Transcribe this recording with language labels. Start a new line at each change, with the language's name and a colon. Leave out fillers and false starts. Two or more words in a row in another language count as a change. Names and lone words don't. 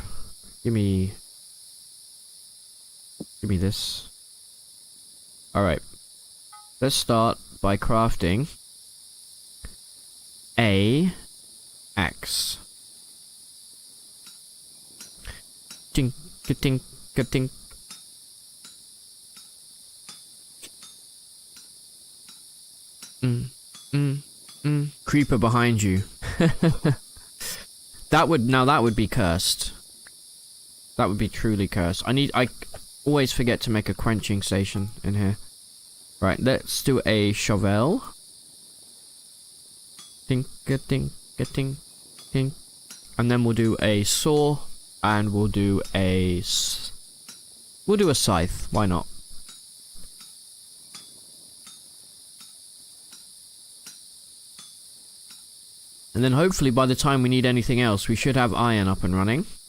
English: Give me this. Alright. Let's start by crafting a axe. Tink, ka-tink, ka-tink. Creeper behind you. That would be cursed. That would be truly cursed. I always forget to make a quenching station in here. Right, let's do a shovel. Tink, ka-tink, ka-tink, tink. And then we'll do a saw. And we'll do a scythe. Why not? And then hopefully by the time we need anything else, we should have iron up and running.